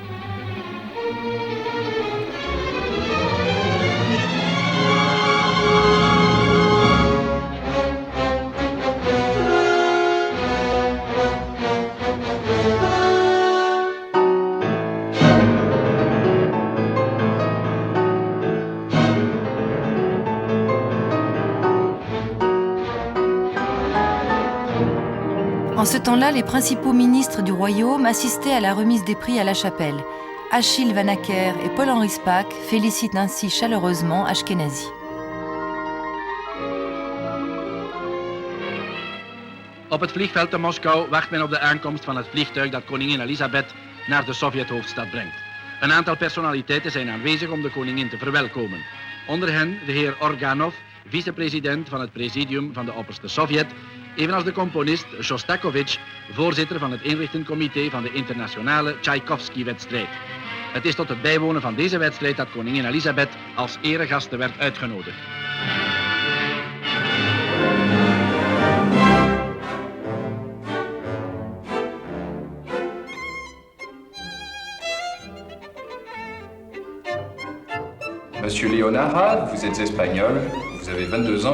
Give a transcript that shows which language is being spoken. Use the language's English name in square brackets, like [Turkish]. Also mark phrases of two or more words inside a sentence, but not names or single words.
[French] En ce temps-là, les principaux ministres du royaume assistaient à la remise des prix à la chapelle. Achille Van Acker et Paul-Henri Spaak félicitent ainsi chaleureusement Ashkenazi. [Dutch] Op het vliegveld te Moskou wacht men op de aankomst van het vliegtuig dat koningin Elisabeth naar de Sovjet-hoofdstad brengt. Een aantal personaliteiten zijn aanwezig om de koningin te verwelkomen. Onder hen de heer Organov, vicepresident van het presidium van de opperste Sovjet, evenals de componist Shostakovich, voorzitter van het inrichtencomité van de internationale Tchaikovsky-wedstrijd. Het is tot het bijwonen van deze wedstrijd dat koningin Elisabeth als eregaste werd uitgenodigd. [French] Monsieur Leonara, vous êtes espagnol, vous avez 22 ans.